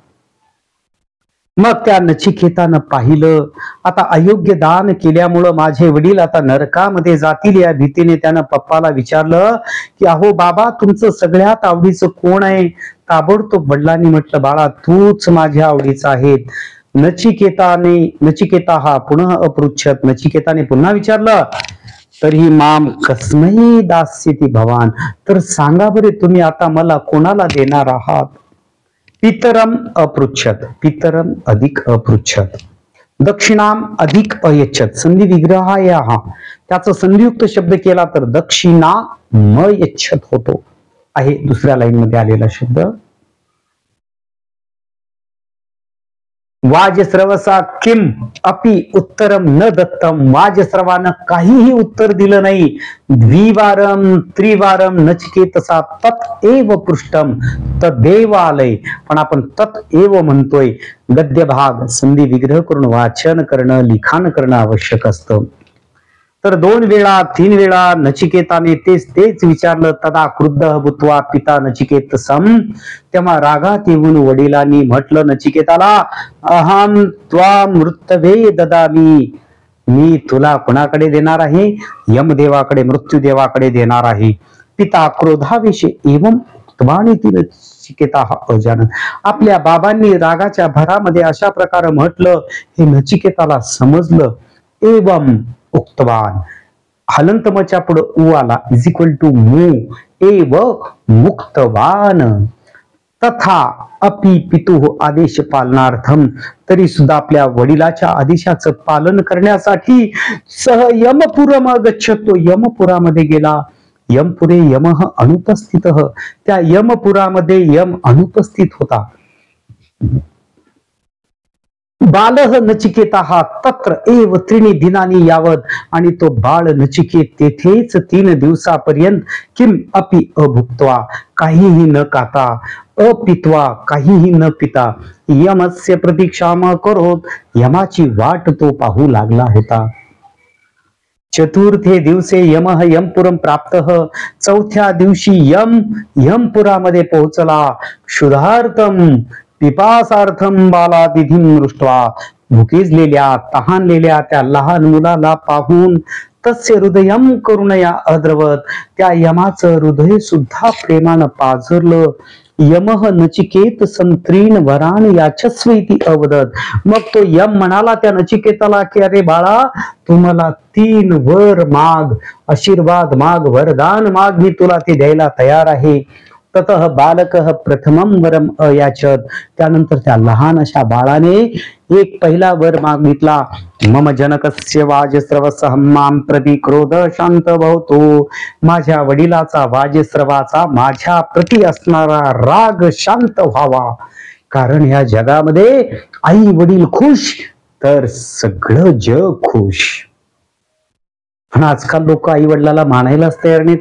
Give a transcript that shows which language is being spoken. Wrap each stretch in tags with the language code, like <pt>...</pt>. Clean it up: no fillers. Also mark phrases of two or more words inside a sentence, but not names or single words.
<mr>मग त्या नचिकेतानं पाहिलं, आता अयोग्य दान केल्यामुळं माझे वडील आता नरकामध्ये जातील या भीतीने त्यानं पप्पाला विचारलं की अहो बाबा, तुमचं सगळ्यात आवडीचं कोण आहे? ताबडतोब वडिलांनी म्हटलं, बाळा तूच माझ्या आवडीचा आहे. नचिकेता हा पुन्हा अपृच्छत. नचिकेताने पुन्हा विचारलं, तरी</mr> <sa>माम कस्मै दास्यति भवान,</sa> <mr>तर सांगा बरे तुम्ही आता मला कोणाला देणार आहात?</mr> <sa>पितरम अपृच्छत, पितरम अधिक अपृच्छत, दक्षिणाम अधिक अयच्छत.</sa> <mr>संधी विग्रह या हा, त्याचा संधियुक्त शब्द केला तर दक्षिणा म यच्छत होतो, आहे दुसऱ्या लाईन मध्ये आलेला शब्द.</mr> <sa>वाजस्रवसा किम अपि उत्तरम न दत्तम,</sa> <mr>वाजस्रवानं काहीही उत्तर दिलं नाही.</mr> <sa>द्विवारम त्रिवारम नचिकेतसा तत एव पृष्ठम, तदेव आलय,</sa> <mr>पण आपण</mr> <sa>तत एव</sa> <mr>म्हणतोय. गद्य भाग संधी विग्रह करून वाचन करणं, लिखाण करणं आवश्यक असतं. तर 2 वेळा 3 वेळा नचिकेताने तेच विचारलं.</mr> <sa>तदा क्रुद्ध भूत्वा पिता नचिकेतसम,</sa> <mr>तेव्हा रागात येऊन वडिलांनी म्हटलं नचिकेताला,</mr> <sa>अहम त्वाम मृत्यवे ददामी,</sa> <mr>मी तुला कोणाकडे देणार आहे? यमदेवाकडे, मृत्यूदेवाकडे देणार आहे.</mr> <sa>पिता क्रोधाविषयी एवं उक्तवानिति नचिकेता अजानत,</sa> <mr>आपल्या बाबांनी रागाच्या भरामध्ये अशा प्रकारे म्हटलं, हे नचिकेताला समजलं.</mr> <sa>एवं उक्तवान,</sa> <mr>हलंतमच्या पुढे उ आला,</mr> <en>is equal to mu,</en> <sa>एव मुक्तवान. तथा अपि पितुः आदेश पालनार्थम,</sa> <mr>तरी सुद्धा आपल्या वडिलाच्या आदेशाचं पालन करण्यासाठी</mr> <sa>सह यमपुरम गच्छतो,</sa> <mr>यमपुरामध्ये गेला.</mr> <sa>यमपुरे यमः अनुपस्थितः,</sa> <mr>त्या यमपुरामध्ये यम अनुपस्थित होता.</mr> <sa>बालह नचिकेता हा तत्र एव त्रिणी दिनानी यावत,</sa> <mr>आणि तो बाळ नचिकेत तेथेच 3 दिवसापर्यंत</mr> <sa>किम अपि अभुक्त्वा,</sa> <mr>काहीही न खाता, अपित्वा, काहीही न पिता,</mr> <sa>यमस्य प्रतीक्षाम करोत,</sa> <mr>यमाची वाट तो पाहू लागला होता.</mr> <sa>चतुर्थे दिवसे यमः यमपुरम प्राप्तः,</sa> <mr>4थ्या दिवशी यमपुरामध्ये पोहोचला.</mr> <sa>क्षुधार्थम पिपासार्थम बालातिथीं दृष्ट्वा,</sa> <mr>भुकेजलेल्या तहानलेल्या त्या लहान मुलाला पाहून</mr> <sa>तस्य हृदयम करुणया अद्रवत,</sa> <mr>त्या यमाचं हृदय सुद्धा प्रेमानं पाझरलं.</mr> <sa>यमः नचिकेत संत्रीन वरान याचस्व इति अवदत,</sa> <mr>मग तो यम म्हणाला त्या नचिकेताला की अरे बाळा, तू मला 3 वर माग, आशीर्वाद माग, वरदान माग, मी तुला ते द्यायला तयार आहे.</mr> <sa>ततः बालकः प्रथमम वरम अयाचत,</sa> <mr>त्यानंतर त्या लहान अशा बाळाने एक पहिला वर मागितला.</mr> <sa>मम जनकस्य वाजस्रवसः मां प्रति क्रोध शांत भवतो,</sa> <mr>माझ्या वडिलाचा वाजस्रवाचा माझ्या प्रति असणारा राग शांत व्हावा. कारण या जगामध्ये आई वडील खुश तर सगळं जग खुश. पण आजकाल लोक आई वडिलाला मानायलाच तयार नाहीत.</mr>